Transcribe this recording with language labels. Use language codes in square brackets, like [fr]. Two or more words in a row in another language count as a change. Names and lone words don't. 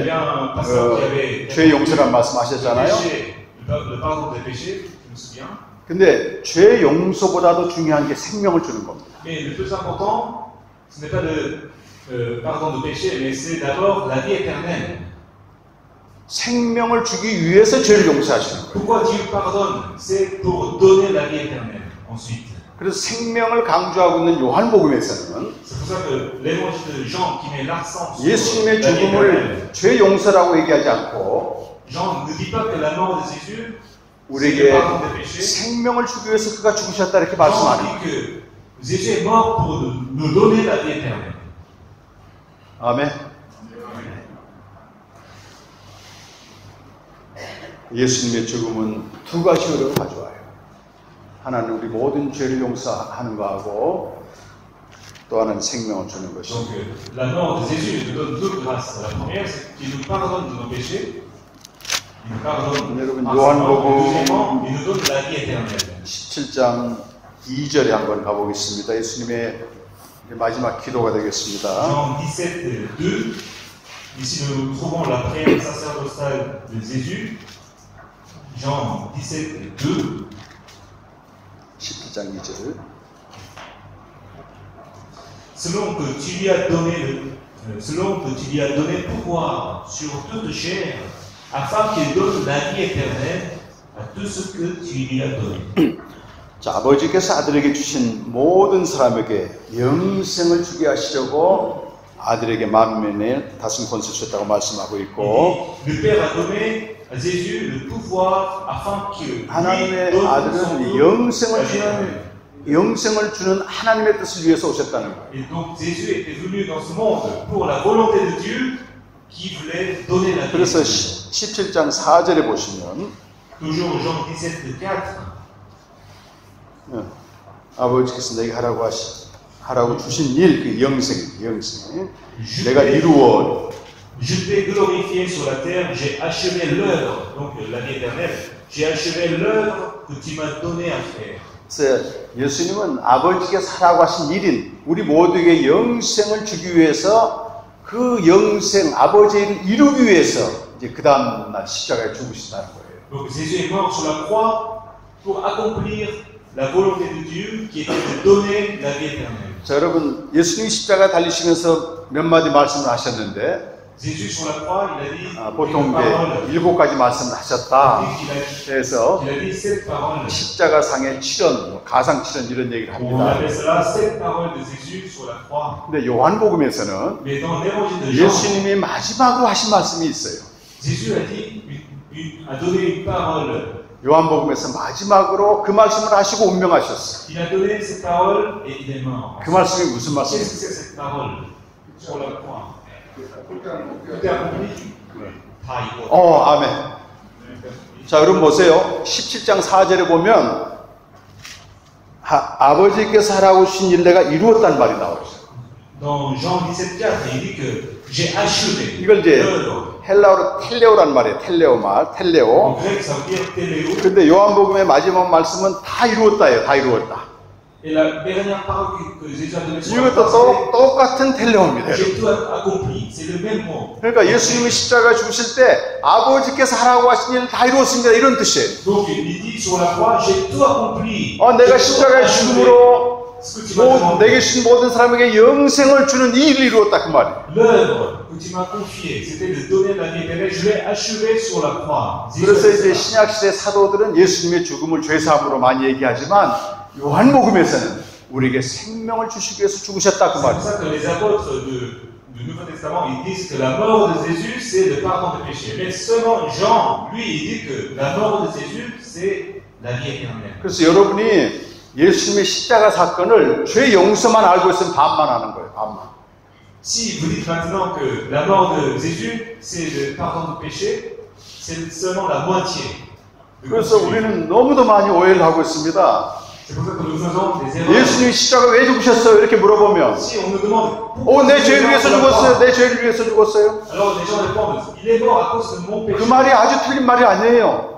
[ko] 때 [fr] a un pasteur qui avait [ko] 죄 용서란 [fr] le [ko] 말씀하셨잖아요. [fr] péché, le pardon des péchés, je me souviens. [ko] 근데 죄 용서보다도 중요한 게 생명을 주는 겁니다. [fr] Mais le plus important, ce n'est pas le pardon de péché, mais c'est d'abord la vie éternelle. [ko] 생명을 주기 위해서 죄를 용서하시는 거예요. [fr] Pourquoi Dieu pardonne? C'est pour donner la vie éternelle ensuite. [ko] 그래서 생명을 강조하고 있는 요한복음에서는 [fr] C'est pour ça que l'évangile de Jean qui met l'accent sur [ko] 예수님의 [fr] la vie éternelle, [ko] 죽음을 죄 용서라고 얘기하지 않고 [fr] Jean ne dit pas que la mort de Jésus, c'est le [ko] 우리에게 [fr] pardon des péchés. [ko] 생명을 주기 위해서 그가 죽으셨다 이렇게 [fr] Jean [ko] 말씀하는 거예요. [fr] dit que Jésus est mort pour nous donner la vie éternelle. [ko] 아멘. 예수님의 죽음은 두 가지 의미를 가져와요. 하나는 우리 모든 죄를 용서하는 거하고 또 하나는 생명을 주는 것이죠. [fr] Donc la mort de Jésus nous donne deux grâces. La première, c'est qu'il nous pardonne de nos péchés. Il nous pardonne [ko] 여러분, [fr] par sa [ko] 요한복음 [fr] mort. Deuxièmement, il nous donne la vie éternelle. [ko] 17장 2절에 한번 가보겠습니다. 예수님의 마지막 기도가 되겠습니다. [fr] Jean 17, 2. Ici, nous trouvons la prière sacerdotale de Jésus. Jean 17, 2. [ko] 17장 2절. [fr] Selon que tu lui as donné pouvoir sur toute chair, afin qu'il donne la vie éternelle à tout ce que tu lui as donné. [ko] 자, 아버지께서 아들에게 주신 모든 사람에게 영생을 주게 하시려고 아들에게 만민의 다스림 권세를 주셨다고 말씀하고 있고, [fr] Le Père a donné à Jésus le pouvoir afin qu'il lui [ko] 하나님의 [fr] donne son [ko] 아들은 영생을 주는 하나님의 뜻을 위해서 오셨다는 거예요. [fr] Et donc Jésus était venu dans ce monde pour la volonté de Dieu qui voulait donner la vie. [ko] 그래서 17장 4절에 보시면 [fr] Toujours Jean 17, 4. [ko] 아버지께서 내게 하라고 주신 일, 그 영생. 내가 이루어 [fr] Je t'ai glorifié sur la terre, j'ai achevé l'œuvre, donc la vie éternelle, j'ai achevé l'œuvre que tu m'as donné à faire. [ko] 그래서 예수님은 아버지께서 하라고 하신 일인 우리 모두에게 영생을 주기 위해서 그 영생, 아버지의 일을 이루기 위해서 이제 그 다음 날 십자가에 죽으신다는 거예요. [fr] Donc Jésus est mort sur la croix pour accomplir la volonté de Dieu qui était de donner la vie éternelle. [ko] 자, 여러분, 예수님이 십자가에 달리시면서 몇 마디 말씀을 하셨는데 [fr] Jésus sur la croix, il a dit [ko] 보통 이제 7가지 말씀을 하셨다. 그래서 [fr] il a dit 7 paroles. [ko] 십자가상의 칠언, 가상 칠언 이런 얘기를 [fr] On [ko] 합니다. [fr] appelle cela 7 paroles de Jésus sur la croix. [ko] 근데 요한복음에서는 [fr] Mais dans l'évangile de Jean, [ko] 예수님이 마지막으로 하신 말씀이 있어요. [fr] Jésus a dit, a donné une parole. [ko] 요한복음에서 마지막으로 그 말씀을 하시고 운명하셨어요. [fr] Il a donné cette parole et il est mort. [ko] 그 말씀이 무슨 [fr] Qu'est-ce que [ko] 말씀이에요? [fr] c'est cette parole sur la croix? Tout est accompli. [ko] 다 이거. 아멘. 자, 여러분 보세요. 17장 4절에 보면 아버지께서 하라고 주신 일 내가 이루었다는 말이 나와요. [fr] Dans Jean 17, 4, il dit que j'ai achevé [ko] 이걸 이제 [fr] l'œuvre. [ko] 헬라어로 텔레오란 말이에요. 텔레오. [fr] En grec, ça veut dire téléo. [ko] 근데 요한복음의 마지막 말씀은 다 이루었다예요. 다 이루었다. [fr] Et la dernière parole que Jésus a donnée sur la [ko] 이것도 [fr] croix, [ko] 똑같은 텔레오입니다. [fr] c'est j'ai tout accompli. C'est le même mot. [ko] 그러니까 예수님이 십자가 죽으실 때 아버지께서 하라고 하신 일을 다 이루었습니다. 이런 뜻이에요. [fr] Donc il dit sur la croix, j'ai tout accompli. [ko] 내가 [fr] J'ai tout [ko] 십자가의 [fr] achevé. [ko] 죽음으로 [fr] Ce que tu m'as demandé. [ko] 내게 주신 모든 사람에게 영생을 주는 이 일을 이루었다 그 말이에요. [fr] L'œuvre que tu m'as confiée, c'était de donner la vie éternelle. Je l'ai achevée sur la croix. [ko] 그래서 이제 신약시대 사도들은 예수님의 죽음을 죄사함으로 많이 얘기하지만 요한복음에서는 우리에게 생명을 주시기 위해서 죽으셨다 그 [fr] C'est pour [ko] 말이에요. [fr] ça que les apôtres du Nouveau Testament, ils disent que la mort de Jésus, c'est le pardon de péché. Mais seulement Jean, lui, il dit que la mort de Jésus, c'est la vie éternelle. [ko] 그래서 여러분이 예수님의 십자가 사건을 죄 용서만 알고 있으면 반만 하는 거예요. 반만. [fr] Si vous dites maintenant que la mort de Jésus, c'est le pardon de péché, c'est seulement la moitié. [ko] 그래서 우리는 너무도 많이 오해를 하고 있습니다. [fr] C'est pour ça que nous faisons des erreurs. [ko] 예수님이 십자가 왜 죽으셨어요? 이렇게 물어보면 [fr] Si on nous demande [ko] 내 죄를 위해서 죽었어요. 내 죄를 위해서 죽었어요. [fr] alors les gens répondent, il est mort à cause de mon péché. [ko] 그 말이 아주 틀린 말이 아니에요.